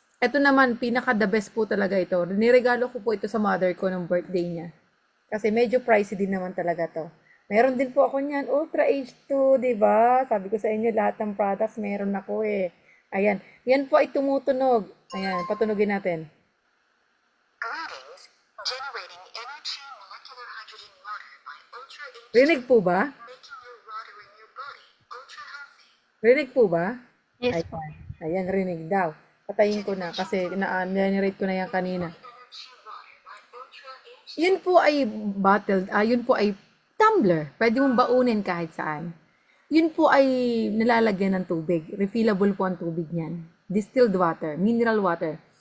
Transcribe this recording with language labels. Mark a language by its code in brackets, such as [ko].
[tl] Ito naman, pinaka-the best po talaga ito. Niregalo ko po ito sa mother ko ng birthday niya. Kasi medyo pricey din naman talaga to. Meron din po ako niyan, Ultra H2, di ba? Sabi ko sa inyo, lahat ng products meron ako eh. Ayan. Yan po ay tumutunog. Ayan, patunogin natin. [en] Greetings, generating energy molecular hydrogen water by Ultra H2, [tl] Rinig po ba? [en] making your water in your body ultra healthy. [tl] Rinig po ba? [en] Yes po. [tl] Ayan, rinig daw. Patayin ko na kasi na-generate ko na yan kanina. [en] Energy water by Ultra H2. [tl] Yun po ay bottled, yun po ay tumbler. Pwede mong baunin kahit saan. Yun po ay nalalagyan ng tubig. Refillable po ang tubig niyan. [en] Distilled water, mineral water.